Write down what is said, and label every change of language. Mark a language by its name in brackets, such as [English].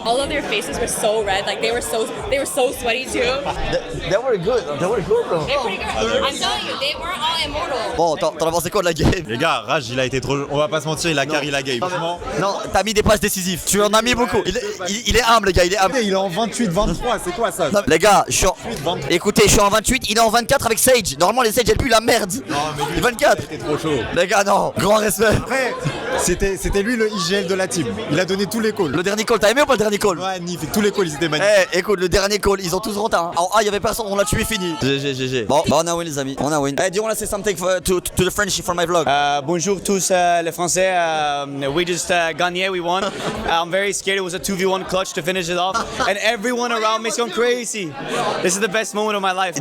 [English] All of their faces were so red, like they were so sweaty too. They were good. They were good bro. They're pretty good. I'm telling you, they weren't all immortal. [French] Bon, t'en as pensé quoi de la game? Les gars, Rage il a été trop. On va pas se mentir, il a carry la game. Franchement. Non, t'as mis des passes décisives. Tu en as mis beaucoup. Il est humble, le gars. Il est humble. Il est en 28-23, c'est quoi ça? Non, les gars, je suis en... 28, Écoutez, je suis en 28, il est en 24 avec Sage. Normalement, les Sage, elles puent la merde. Non, mais lui, Il est 24. C'était trop chaud. Les gars, non, grand respect. Après, c'était lui le IGL de la team. Il a donné tous les calls. Le dernier call, t'as aimé ou pas le dernier call? Ouais, Nif, tous les calls, ils étaient magnifiques. Eh, écoute, le dernier call, ils ont tous rentré. Hein. En A, il y avait personne, on l'a tué, fini. GG. Bon, bah, on a win, les amis. On a win. Eh, do you wanna say something to the French for my vlog? Bonjour tous les Français. [English] We just gagné, we won. I'm very scared. It was a 2v1 clutch to finish it off, and everyone around me is going crazy. This is the best moment of my life.